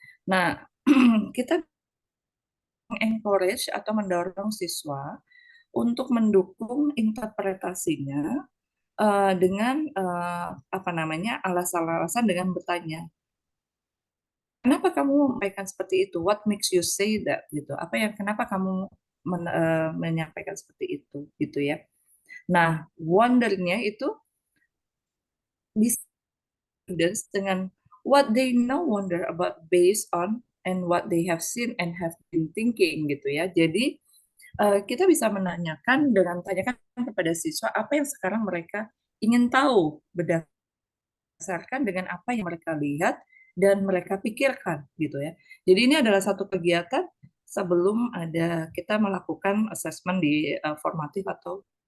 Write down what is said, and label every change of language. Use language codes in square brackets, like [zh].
[id] Nah, kita encourage atau mendorong siswa untuk mendukung interpretasinya dengan apa namanya alasan-alasan dengan bertanya, kenapa kamu menyampaikan seperti itu? [en] What makes you say that? [id] Gitu. Apa yang kenapa kamu menyampaikan seperti itu? Gitu ya. Nah, wondernya itu bisa dengan [en] what they know wonder about based on and what they have seen and have been thinking gitu ya. [id] Jadi kita bisa menanyakan dengan tanyakan kepada siswa apa yang sekarang mereka ingin tahu berdasarkan dengan apa yang mereka lihat dan mereka pikirkan gitu ya. Jadi ini adalah satu kegiatan sebelum ada kita melakukan assessment di formatif atau